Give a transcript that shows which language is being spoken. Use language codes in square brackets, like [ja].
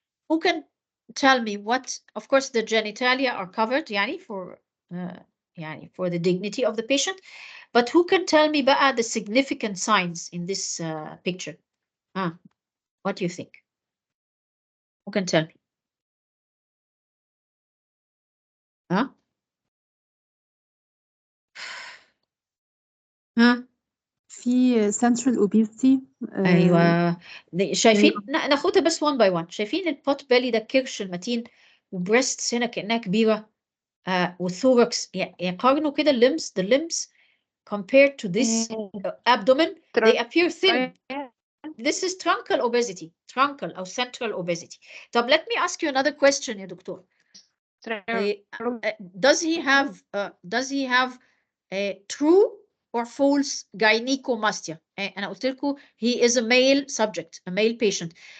[en] Who can tell me what, of course, the genitalia are covered, yani for the dignity of the patient, but who can tell me بقى the significant signs in this picture? What do you think? Who can tell me? [ar] في central obesity. ايوه شايفين ناخدها بس [en] one by one. [ar] شايفين البوت belly ده الكرش المتين وبريست هنا كأنها كبيرة والثوركس يقارنوا كده [en] the limbs compared to this abdomen, they appear thin. This is truncal obesity, truncal or central obesity. طب let me ask you another question [ar] يا دكتور. [en] Does he have a true or false gynecomastia? [ar] أنا قلت لكم [en] he is a male subject, a male patient.